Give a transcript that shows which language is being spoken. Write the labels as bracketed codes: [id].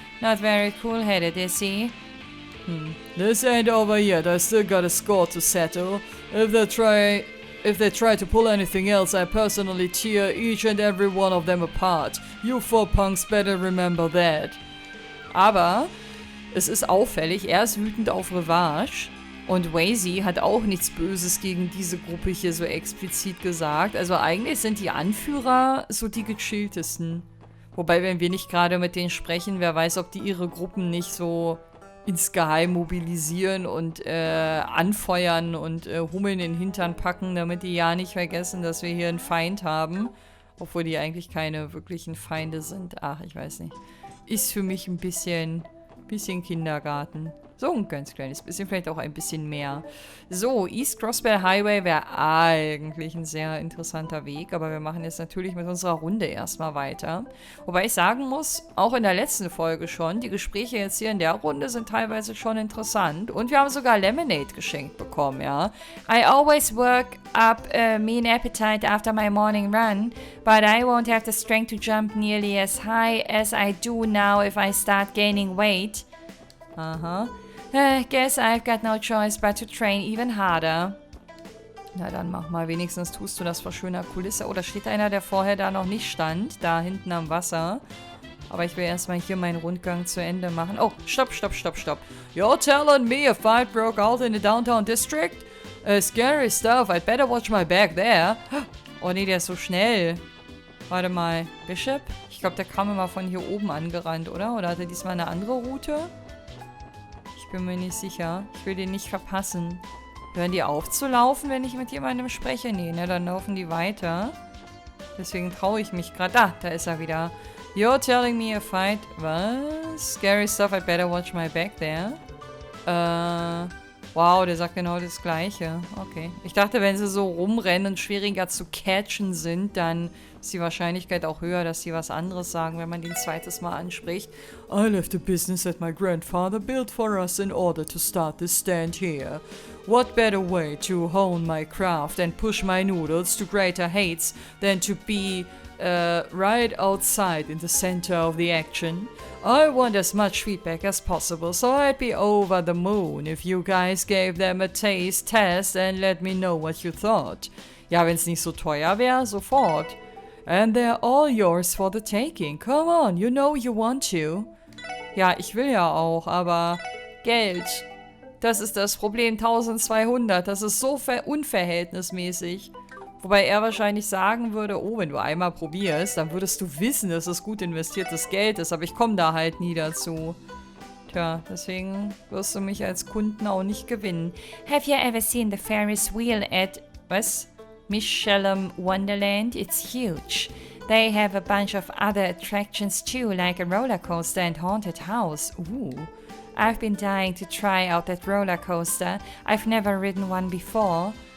[en] Not very cool-headed, is he? This ain't over yet. I still got a score to settle. If they try to pull anything else, I personally tear each and every one of them apart. You 4 punks better remember that. [de] Aber es ist auffällig, er ist wütend auf Revanche. Und Wazy hat auch nichts Böses gegen diese Gruppe hier so explizit gesagt. Also eigentlich sind die Anführer so die gechilltesten. Wobei, wenn wir nicht gerade mit denen sprechen, wer weiß, ob die ihre Gruppen nicht so insgeheim mobilisieren und anfeuern und Hummeln in den Hintern packen, damit die ja nicht vergessen, dass wir hier einen Feind haben. Obwohl die eigentlich keine wirklichen Feinde sind. Ach, ich weiß nicht. Ist für mich ein bisschen Kindergarten. So ein ganz kleines bisschen, vielleicht auch ein bisschen mehr. So, East Crossbell Highway wäre eigentlich ein sehr interessanter Weg, aber wir machen jetzt natürlich mit unserer Runde erstmal weiter. Wobei ich sagen muss, auch in der letzten Folge schon, die Gespräche jetzt hier in der Runde sind teilweise schon interessant und wir haben sogar Lemonade geschenkt bekommen, ja. [en] I always work up a mean appetite after my morning run, but I won't have the strength to jump nearly as high as I do now if I start gaining weight. Aha. Guess I've got no choice but to train even harder. [de] Na dann mach mal, wenigstens tust du das vor schöner Kulisse. Oh, da steht einer, der vorher da noch nicht stand. Da hinten am Wasser. Aber ich will erstmal hier meinen Rundgang zu Ende machen. Oh, stopp. [en] You're telling me a fight broke out in the downtown district? Scary stuff. I'd better watch my back there. [de] Oh nee, der ist so schnell. Warte mal. Bishop? Ich glaube, der kam immer von hier oben angerannt, oder? Oder hat er diesmal eine andere Route? Ich bin mir nicht sicher. Ich will den nicht verpassen. Hören die auf zu laufen, wenn ich mit jemandem spreche? Nee, ne, dann laufen die weiter. Deswegen traue ich mich gerade. Da ist er wieder. [en] You're telling me a fight. Was? Scary stuff, I'd better watch my back there. [de] Wow, der sagt genau das Gleiche. Okay. Ich dachte, wenn sie so rumrennen und schwieriger zu catchen sind, dann ist die Wahrscheinlichkeit auch höher, dass sie was anderes sagen, wenn man den zweites Mal anspricht. [en] I left a business that my grandfather built for us in order to start this stand here. What better way to hone my craft and push my noodles to greater heights than to be right outside in the center of the action? I want as much feedback as possible, so I'd be over the moon if you guys gave them a test and let me know what you thought. [de] Ja, wenn's nicht so teuer wäre, sofort. [en] And they're all yours for the taking. Come on, you know you want to. [de] Ja, ich will ja auch, aber Geld. Das ist das Problem. 1200. Das ist so unverhältnismäßig. Wobei er wahrscheinlich sagen würde, oh, wenn du einmal probierst, dann würdest du wissen, dass es gut investiertes Geld ist. Aber ich komme da halt nie dazu. Tja, deswegen wirst du mich als Kunden auch nicht gewinnen. [en] Have you ever seen the Ferris wheel at... Was? Michelin Wonderland? It's huge. They have a bunch of other attractions too, like a roller coaster and haunted house. Ooh. I've been dying to try out that roller coaster. I've never ridden one before.